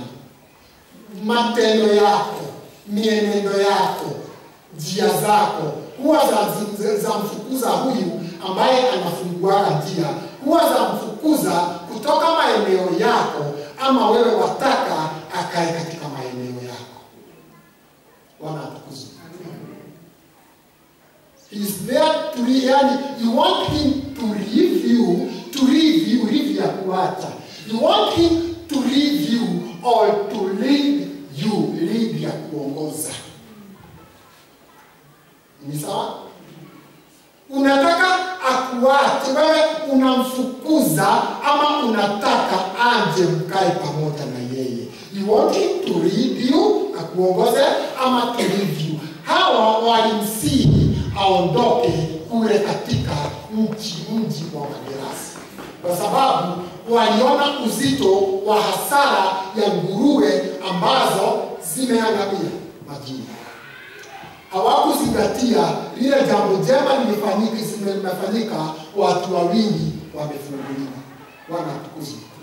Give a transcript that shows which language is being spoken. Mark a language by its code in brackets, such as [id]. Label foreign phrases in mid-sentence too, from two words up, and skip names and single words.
[sw] Matendo yako, mienendo yako, njia zako huwa za mfukuza huyu ambaye anafungua njia, huwa za mfukuza kutoka maeneo yako, ama wewe wataka akae katika maeneo yako. Bwana atukuzwe. [en] He is there to yani, you want him to review [sw] ya kuacha. [en] You want him to review or to lead you, lead [sw] ya kuongoza. Ni sawa? Unataka akuache, wewe unamfukuza ama unataka aje mkae pamoja na yeye. [en] You want him to lead you, [sw] akuongoze ama [en] to lead you. [sw] Hawa walimsihi aondoke kule katika mji wa Magerasi, kwa sababu waliona uzito wa hasara ya nguruwe ambazo zimeangamia majini. Hawakuzingatia lile jambo jema limefanyika, watu wawili wamefunguliwa. Bwana atukuzwe.